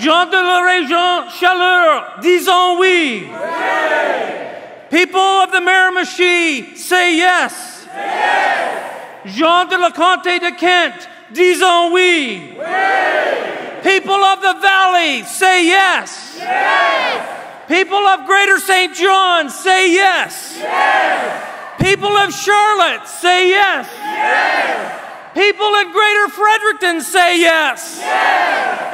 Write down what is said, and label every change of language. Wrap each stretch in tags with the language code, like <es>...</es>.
<fr>Gens de la région Chaleur, disons oui. Oui.</fr> <en>People of the Miramichi say yes. Yes.</en> <fr>Gens de la Comté de Kent, disons oui. Oui.</fr> <en>People of the Valley, say yes. Yes. People of Greater St. John, say yes. Yes. People of Charlotte, say yes. Yes. People in Greater Fredericton, say yes. Yes.</en>